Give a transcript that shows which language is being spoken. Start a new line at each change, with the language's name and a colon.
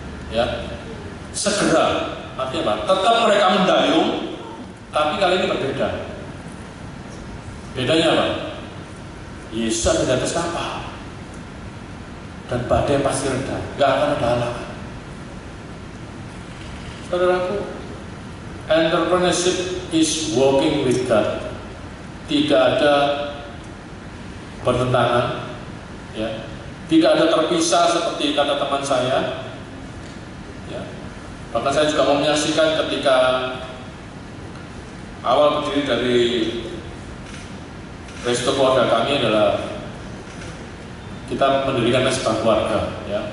Indonesian: Ya, segera. Artinya apa? Tetap mereka mendayung, tapi kali ini berbeda. Bedanya apa? Yesus ada di atas kapal dan badai pasti reda, nggak akan ada halangan. Saudaraku,
English: entrepreneurship is walking with God.
Indonesian: Tidak ada bertentangan, ya. Tidak ada terpisah seperti kata teman saya. Ya. Bahkan saya juga mau menyaksikan ketika awal berdiri dari resto keluarga kami adalah kita mendirikan sebuah keluarga. Ya.